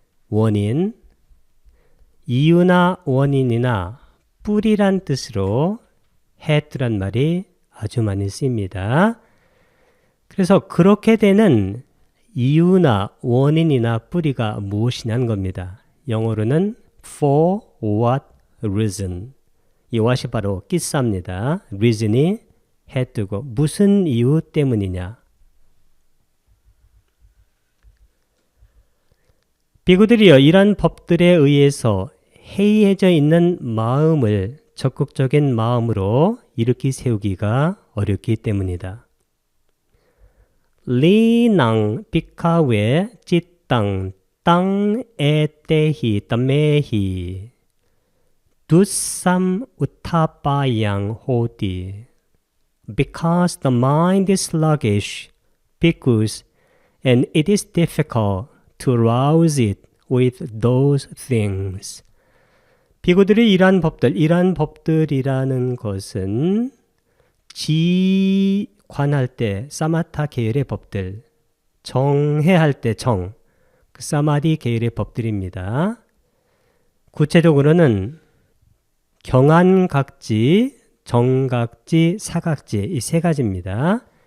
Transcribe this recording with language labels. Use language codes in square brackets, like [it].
[ko] 원인, 이유나 원인이나 뿌리란 뜻으로 해뚜란 말이 아주 많이 쓰입니다. 그래서 그렇게 되는 이유나 원인이나 뿌리가 무엇이냐는 겁니다. 영어로는 [en] for what reason. [ko] 이 what이 바로 기사입니다. reason이 해뜨고 무슨 이유 때문이냐. 비구들이여 이런 법들에 의해서 해이해져 있는 마음을 적극적인 마음으로 일으키 세우기가 어렵기 때문이다. [pi] 리낭 비카웨 찌땅 땅 에떼히 따메히 두삼 우타바양 호디 [en] because the mind is sluggish, because and it is difficult to arouse it with those things. [ko] 비구들이 이러한 법들이라는 것은 지관할 때 사마타 계열의 법들, 정해할 때 그 사마디 계열의 법들입니다. 구체적으로는 경안각지, 정각지, 사각지 이 세 가지입니다.